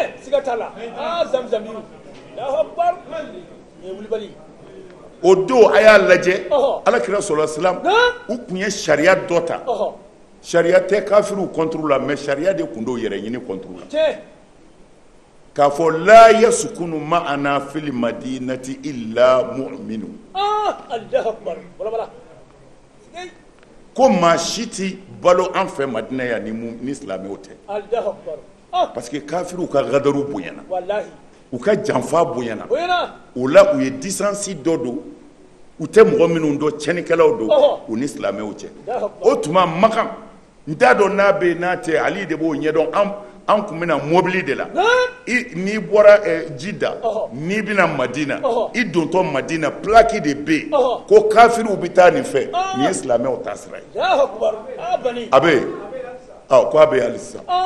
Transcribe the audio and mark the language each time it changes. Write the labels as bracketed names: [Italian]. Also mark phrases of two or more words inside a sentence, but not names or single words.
[Bambara] o don a y'a lajɛ alakira [Arabic] صلى الله عليه وسلم [Bambara] u tun ye sariya dɔ ta sariya tɛ kafiriw contre la mais sariya de tun do yɛrɛ ɲini contre la k'a fɔ [Arabic] لا يسكن معنا في المدينة إلا مؤمن [Bambara] ko maa si tɛ balo an fɛ Madina yan ni silamɛw tɛ [French] parce que [Bambara] kafiriw ka gadaru bonyana u ka janfa bonyana o la u ye distance dɔ don u tɛ mɔgɔ minnu dɔn cɛnikɛlaw don u ni silamɛw cɛ o tuma Makan n t'a dɔn n'a bɛ n'a tɛ Ali de b'o ɲɛdɔn an kun bɛna mobili de la n'i bɔra Jida n'i bɛna Madina i dontɔ Madina plaki de bɛ yen ko kafiriw bɛ taa nin fɛ nin ye silamɛw ta sira ye a bɛ yen ko a bɛ yen hali sisan